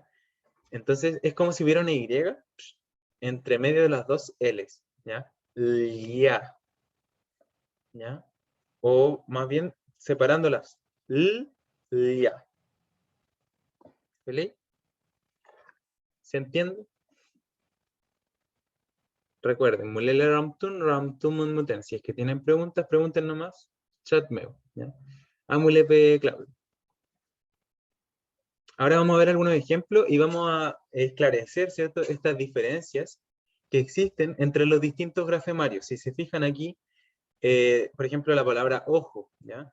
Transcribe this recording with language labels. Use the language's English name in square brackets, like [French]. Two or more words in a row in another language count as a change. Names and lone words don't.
[Spanish] Entonces, es como si hubiera una Y entre medio de las dos L's, ¿ya? Ya, ¿ya? O más bien separándolas. Ya. ¿Vale? ¿Se entiende? Recuerden, [Mapuche] mulele ramtun, ramtumun muten. [Spanish] Si es que tienen preguntas, pregunten nomás. [Mapuche] Chat meo, ¿ya? Amulepe Claudio. [Spanish] Ahora vamos a ver algunos ejemplos y vamos a esclarecer, ¿cierto?, estas diferencias que existen entre los distintos grafemarios. Si se fijan aquí, por ejemplo, la palabra ojo, ¿ya?